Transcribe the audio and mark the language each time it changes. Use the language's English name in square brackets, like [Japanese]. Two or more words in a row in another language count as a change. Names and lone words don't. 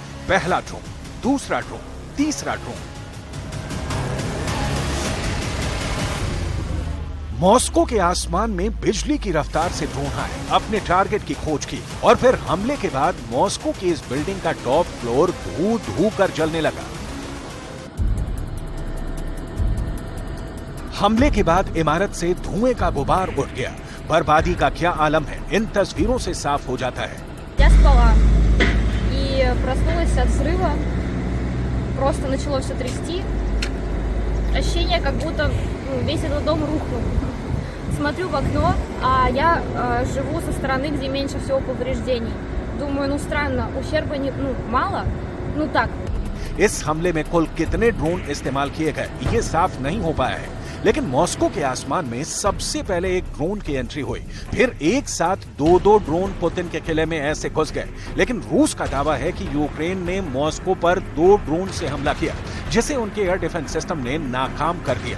[Hindi] पहला ड्रोन, दूसरा ड्रोन, तीसरा ड्रोन। मॉस्को के आसमान में बिजली की रफ्तार से ड्रोन आए, अपने टारगेट की खोज की और फिर हमले के बाद मॉस्को की इस बिल्डिंग का [English] top floor [Hindi] धू कर जलने लगा। हमले के बाद इमारत से धुएं का गुबार उठ गया। बर्बादी का क्या आलम है, इन तस्वीरों से साफ हो जाता है। [Russian] Я спала и проснулась от взрыва. Просто начало все трясти. Ощущение, как будто весь этот дом рухнул. Смотрю в окно, а я живу со стороны, где меньше всего повреждений. Думаю, ну странно, ущерба мало, ну так. [Hindi] इस हमले में कुल कितने ड्रोन इस्तेमाल किए गए ये साफ नहीं हो पाया है, लेकिन मॉस्को के आसमान में सबसे पहले एक ड्रोन की एंट्री हुई। फिर एक साथ दो ड्रोन पुतिन के किले में ऐसे घुस गए। लेकिन रूस का दावा है कि यूक्रेन ने मॉस्को पर 2 ड्रोन से हमला किया, जिसे उनके [English] air defence system [Hindi] ने नाकाम कर दिया।